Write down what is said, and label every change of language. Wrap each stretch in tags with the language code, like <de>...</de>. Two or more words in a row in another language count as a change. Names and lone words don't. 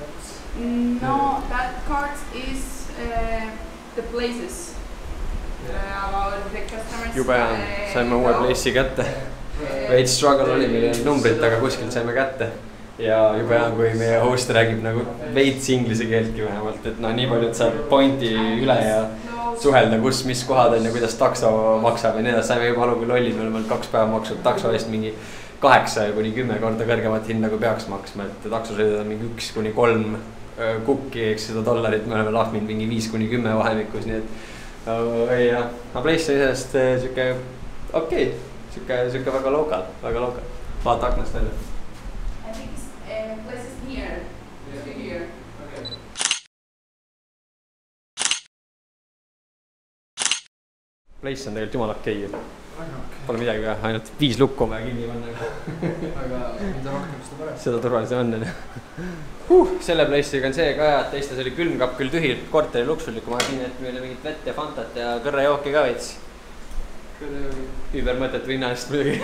<en>No, that card is the places about the customers.</en> <et>Jube hea, saime uue place'i kätte. Veits struggle oli, meil oli numbrit, aga kuskilt saime kätte. Ja jube hea, kui meie host räägib nagu veits inglise keeltki vähemalt, et no nii palju, et saab pointi üle ja suhelda, kus, mis kohad on ja kuidas takso maksab ja nii edasi. Saime juba alu kui lollid, me oleme 2 päeva maksud takso eest mingi 8 kuni 10 korda kõrgemat hinda, kui peaks maksma, et taksosõidud on mingi 1 kuni 3 kukki, eks $100, me oleme lahminud mingi 5 kuni 10 vahemikus, nii et ja place on isest siuke okei, siuke väga local. Vaata aknast välja.</et> <en>I think it's places here. Here.</en> <et>Place on tegelikult jumala okei. Pole midagi ka, ainult 5 lukku on vaja kinni panna. Aga mida rohkem seda parem. Seda turvalisem on. Selle place'iga on see ka, et teistes oli külmkapp küll tühi, korteri luksuslikum, aga siin et meile mingit vett ja fantat ja kõrrejooki ka veits. Übermõtet vinna eest muidugi.</et>